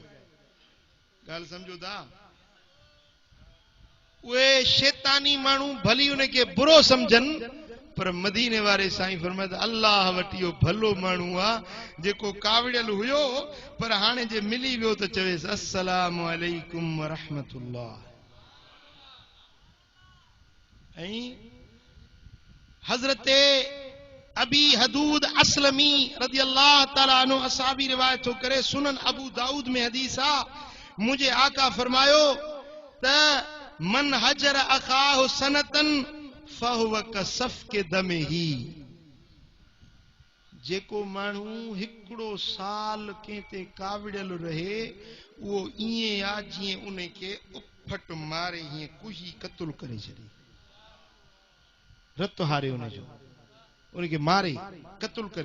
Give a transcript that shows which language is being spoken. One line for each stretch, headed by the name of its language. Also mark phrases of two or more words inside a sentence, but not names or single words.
Sindhi: ॻाल्हि सम्झो था? उहे शैतानी माण्हू भली उनखे बुरो सम्झनि, पर मदीने वारे साईं फरमाए अल्लाह वटि इहो भलो माण्हू आहे जेको कावड़ियल हुयो पर हाणे जे मिली वियो त चवेसि
Arabic: السلام عليكم و رحمة الله.
Sindhi: ऐं हजरत अबी हदूद असलमी
Arabic: رضي الله تعالى عنه
Sindhi: असहाबी रिवायत थो करे, सुनन अबू दाऊद में हदीस आ, मुझे आका फरमायो त
Arabic: من هجر أخاه سنة فهو كسفك دمه.
Sindhi: जेको माण्हू 1 साल कंहिं कावड़ियल रहे उहो ईअं आहे जीअं उनखे उफट मारे हीअं कुशी क़तल करे छॾे, रत हारे उनजो, उनखे मारे क़तल करे।